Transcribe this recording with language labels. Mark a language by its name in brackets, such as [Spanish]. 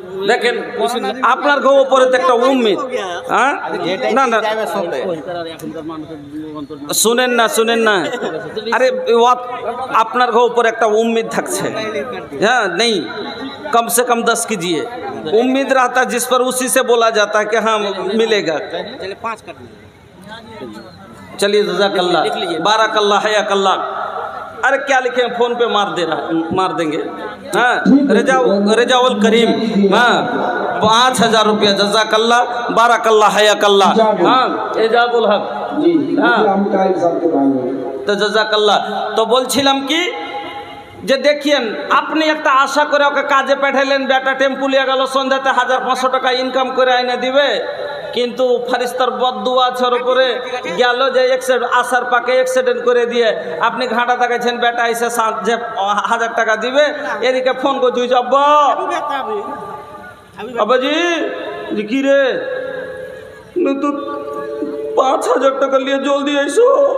[Bangla] দেখেন আপনার গো উপরে একটা উম্মিদ, হ্যাঁ না না শুনেন না, শুনেন না, আরে আপনার গো উপরে একটা উম্মিদ থাকছে, হ্যাঁ নেই, [Hindi] कम से कम 10 कीजिए। उम्मीद रहता है जिस पर, उसी से बोला जाता है कि हाँ मिलेगा। चलिए जज़ाकल्लाह, बारकल्लाह, हयाकल्लाह। अरे क्या लिखे हैं, फोन पे मार देंगे। हाँ रेजाउल करीम, हाँ 5,000 रुपया, जज़ाकल्लाह, बारकल्लाह, हयाकल्लाह। हाँ एजाबुल हक, जी हाँ हम कायल साहब के भाई हैं। [Bangla] তো জাযাকাল্লাহ। তো বলছিলাম কি যে দেখিয়েন আপনি একটা আশা করে ওকে কাজে পাঠাইলেন, বেটা টেম্পু লিয়ে গেল, সন্ধ্যাতে 1500 টাকা ইনকাম করে এনে দিবে, কিন্তু ফারিস্তার বদদুয়া আছে ওর উপরে, গেল যে আসার পাকে অ্যাক্সিডেন্ট করে দিয়ে আপনি ঘাটা দেখাচ্ছেন, বেটা এসে যে 1000 টাকা দিবে, এদিকে ফোন করে তুই আব্বা আব্বাজি কি রে তো 5000 টাকা নিয়ে জলদি এসো।